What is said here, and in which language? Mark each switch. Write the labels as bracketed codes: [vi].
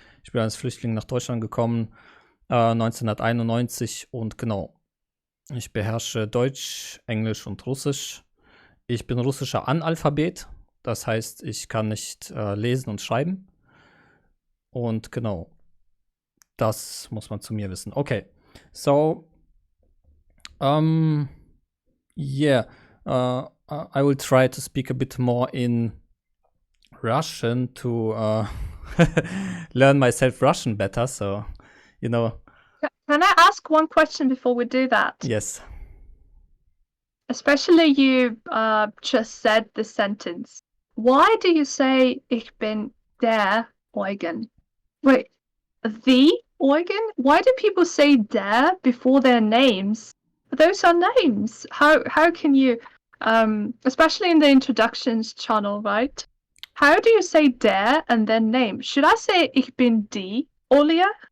[de] Ich bin als Flüchtling nach Deutschland gekommen 1991 und genau. Ich beherrsche Deutsch, Englisch und Russisch. Ich bin russischer Analphabet. Das heißt, ich kann nicht lesen und schreiben. Und genau, das muss man zu mir wissen. [en] Okay, so, I will try to speak a bit more in Russian to learn myself Russian better. So, Can I ask one question before we do that? Yes. Especially you just said the sentence. Why do you say [de] ich bin der Eugen? [en] Wait, the Eugen? Why do people say der before their names? Those are names. How can you, especially in the introductions channel, right? How do you say der and then name? Should I say [de] ich bin die Olia?